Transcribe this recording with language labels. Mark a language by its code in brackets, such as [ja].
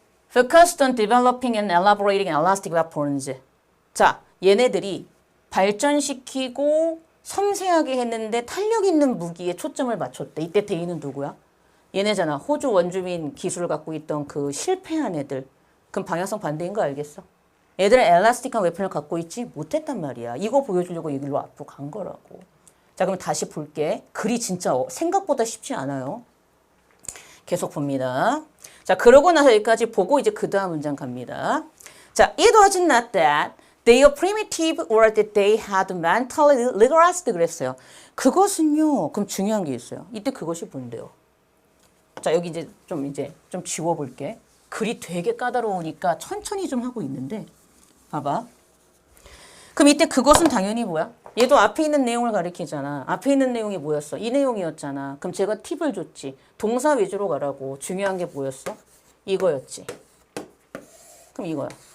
[en] Focused on developing and elaborating elastic weapons. [ko] 자, 얘네들이 발전시키고 섬세하게 했는데 탄력 있는 무기에 초점을 맞췄대. 이때 대인은 누구야? 얘네잖아. 호주 원주민 기술을 갖고 있던 그 실패한 애들. 그럼 방향성 반대인 거 알겠어? 애들은 엘라스틱한 웨폰을 갖고 있지 못했단 말이야. 이거 보여주려고 여기로 앞으로 간 거라고. 자, 그럼 다시 볼게. 글이 진짜 생각보다 쉽지 않아요. 계속 봅니다. 자, 그러고 나서 여기까지 보고 이제 그 다음 문장 갑니다. [en] 자, it was not that they are primitive or that they had mentally regressed [ko] 그랬어요. 그것은요. 그럼 중요한 게 있어요. 이때 그것이 뭔데요? 자, 여기 이제 좀 지워볼게. 글이 되게 까다로우니까 천천히 좀 하고 있는데 봐봐. 그럼 이때 그것은 당연히 뭐야? 얘도 앞에 있는 내용을 가리키잖아. 앞에 있는 내용이 뭐였어? 이 내용이었잖아. 그럼 제가 팁을 줬지. 동사 위주로 가라고. 중요한 게 뭐였어? 이거였지. 그럼 이거야.